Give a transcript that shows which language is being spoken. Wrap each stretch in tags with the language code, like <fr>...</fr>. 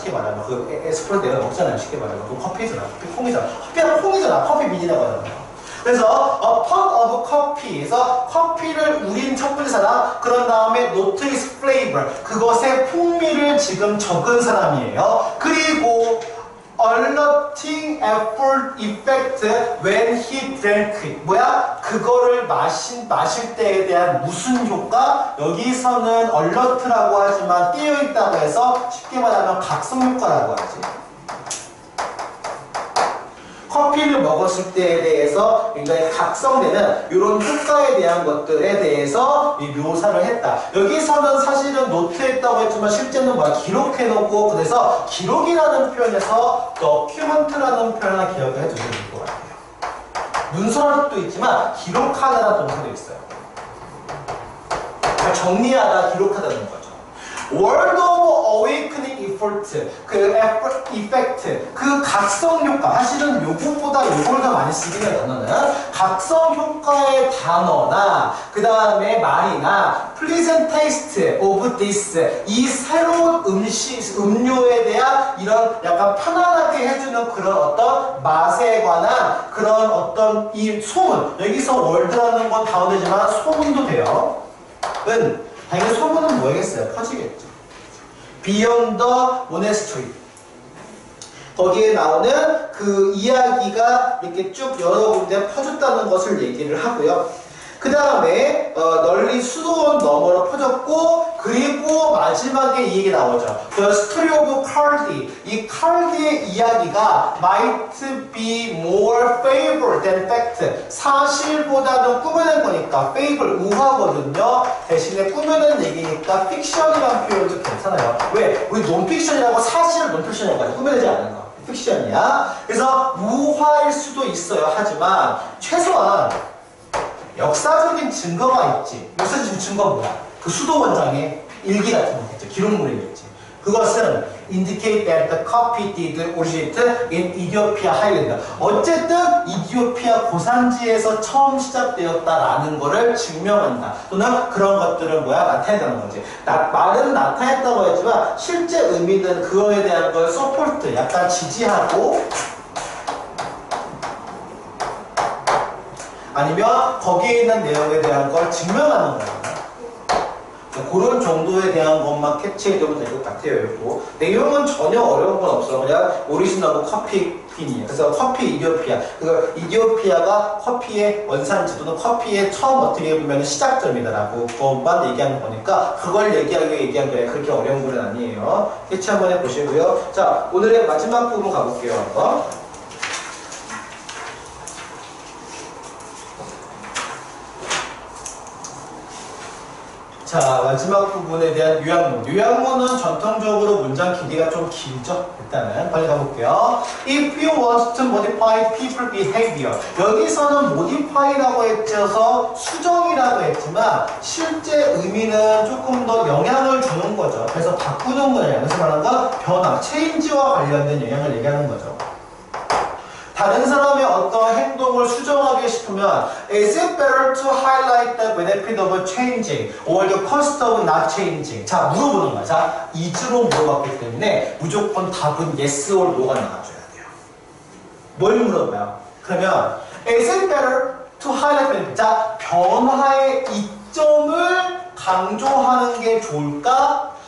<ko>쉽게 말하면 그 에스프레소 내가 먹잖아요. 쉽게 말하면 그 커피잖아. 커피 콩이잖아. 커피가 콩이잖아. 커피 비니라고 하잖아요. 그래서</ko> <en>a pot of coffee</en> <ko>에서 커피를 우린 첫 번째 사람 그런 다음에</ko> <en>note its flavor</en> <ko>그것의 풍미를 지금 적은 사람이에요. 그리고</ko> <en>alerting effort effect when he drank it</en> <ko>뭐야? 그거를 마실 때에 대한 무슨 효과? 여기서는 alert라고 하지만 깨어있다고 해서 쉽게 말하면 각성 효과라고 하지. 커피를 먹었을 입었을 때에 대해서 굉장히 각성되는 이런 효과에 대한 것들에 대해서 이 묘사를 했다. 여기서는 사실은 노트했다고 했지만 실제는 뭐야? 기록해놓고 그래서 기록이라는 표현에서 document라는 표현을 기억을 해주시면 될 것 같아요. 문서할 수도 있지만 기록하다라는 동사도 있어요. 정리하다, 기록하다는 거죠.</ko> <en>Word of Awakening Effort, 그 effect,</en> <ko>그 각성 효과. 사실은 요것보다 요걸 더 많이 쓰긴 해요, 단어는. 각성 효과의 단어나, 그 다음에 말이나,</ko> <en>pleasant taste of this,</en> <ko>이 새로운 음료에 대한 이런 약간 편안하게 해주는 그런 어떤 맛에 관한 그런 어떤 이 소문. 여기서 word라는 건 단어되지만 소문도 돼요. 당연히 소문은 뭐겠어요? 퍼지겠죠.</ko> <en>Beyond the Monastery.</en> <ko>거기에 나오는 그 이야기가 이렇게 쭉 여러 군데 퍼졌다는 것을 얘기를 하고요. 그 다음에 널리 수도원 너머로 퍼졌고, 그리고 마지막에 이 얘기 나오죠.</ko> <en>The story of Cardi.</en> <ko>이 칼디의 이야기가</ko> <en>might be more fable than fact.</en> <ko>사실보다는 꾸며낸 거니까 fable, 우화거든요. 대신에 꾸며낸 얘기니까 fiction이라는 표현도 괜찮아요. 왜? 우리 논픽션이라고 사실을 논픽션이라고 하죠. 꾸며내지 않는 거. 픽션이야. 그래서 우화일 수도 있어요. 하지만 최소한 역사적인 증거가 있지. 역사적인 증거가 뭐야? 그 수도원장의 일기 같은 거겠죠. 기록물이겠지. 그것은</ko> <en>indicate that the copy did originate in Ethiopia Highland.</en> <ko>어쨌든 이디오피아 고산지에서 처음 시작되었다라는 거를 증명한다. 또는 그런 것들은 뭐야? 나타낸다는 거지. 말은 나타냈다고 했지만 실제 의미는 그거에 대한 걸 서포트, 약간 지지하고 아니면 거기에 있는 내용에 대한 걸 증명하는 거예요. 그런 정도에 대한 것만 캡처해두면 될 것 같아요. 또 내용은 전혀 어려운 건 없어. 그냥 오리지널하고 커피 핀이에요. 그래서 커피 이디오피아. 그래서 이디오피아가 커피의 원산지 또는 커피의 처음 어떻게 보면 시작점이다라고 그것만 얘기하는 거니까 그걸 얘기한 거예요. 그렇게 어려운 건 아니에요. 캐치 한번 해보시고요. 자, 오늘의 마지막 부분 가볼게요. 한번. 자, 마지막 부분에 대한 요약문. 요약문은 전통적으로 문장 길이가 좀 길죠? 일단은 빨리 가볼게요.</ko> <en>If you want to modify people behavior.</en> <ko>여기서는 modify라고 했죠. 수정이라고 했지만 실제 의미는 조금 더 영향을 주는 거죠. 그래서 바꾸는 거예요. 그래서 말하는 건 변화, 체인지와 관련된 영향을 얘기하는 거죠. 다른 사람의 어떤 행동을 수정하게 싶으면</ko> <en>Is it better to highlight the benefit of changing or the cost of not changing?</en> <ko>자, 물어보는 거야. 자, is로 물어봤기 때문에 무조건 답은</ko> <en>yes or no</en> <ko>가 나와줘야 돼요. 뭘 물어봐요? 그러면</ko> <en>Is it better to highlight benefit?</en> <ko>자, 변화의 이점을 강조하는 게 좋을까?</ko>